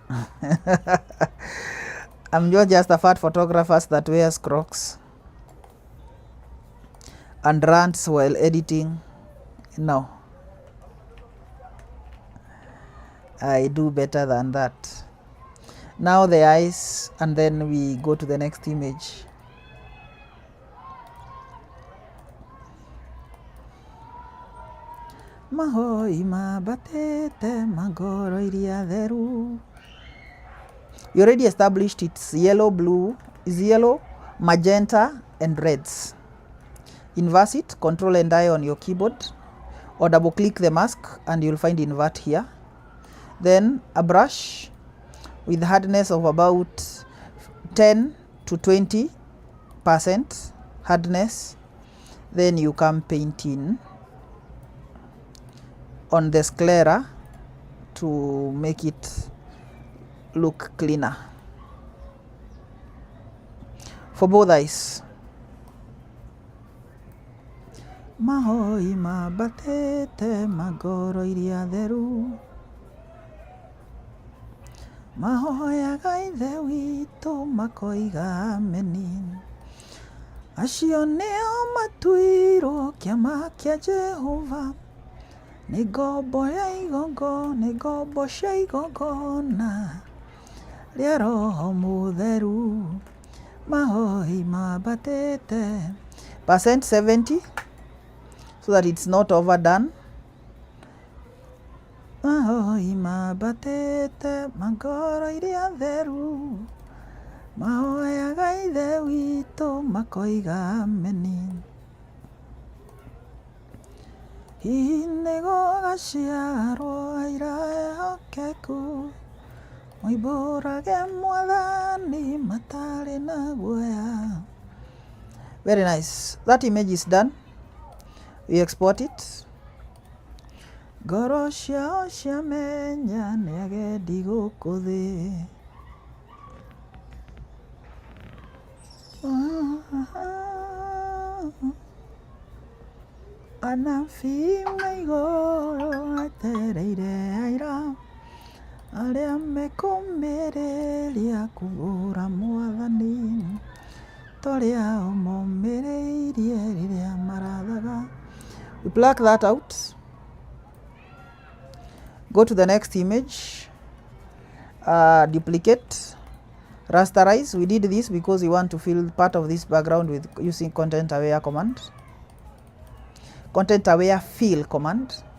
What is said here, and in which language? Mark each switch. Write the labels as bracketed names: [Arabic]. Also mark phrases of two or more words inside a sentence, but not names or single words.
[English] I'm not just a fat photographer that wears Crocs and rants while editing. No, I do better than that. Now the eyes, and then we go to the next image. [Kikuyu] Mahoi mabatete magoro iria theru. [English] You already established it's yellow, magenta, and reds. Invert it, Control and I on your keyboard, or double click the mask and you'll find invert here. Then a brush with hardness of about 10 to 20% hardness. Then you come painting on the sclera to make it look cleaner for both eyes. [Kikuyu] Mahoi mabatete magoro iria theru. Mahoyaga ithe witũ makoiga ameni. Acio nĩo matuirwo kĩama kĩa Jehova. Nĩ ngombo cia igongona rĩa Roho Mũtheru. Mahoi mabatete. [English] Percent 70, so that it's not overdone. [Kikuyu] Mahoi mabatete magoro iria theru. Mahoyaga ithe witũ makoiga ameni. Hihi nĩgũgaciarwo aira ehokeku, moimbũrage Mwathani matarĩ na guoya. [English] Very nice. That image is done. We export it. [Kikuyu] Ngoro ciao ciamenya nĩ agendi gũkũ thĩ. Anabii maigũrũ atereire aira, arĩa mekũmĩrĩria kũgũra Mwathani, torĩa ũmũmĩrĩirie rĩrĩa marathaga. [English] We pluck that out. Go to the next image. duplicate, rasterize. We did this because we want to fill part of this background with using content aware command, content aware fill command.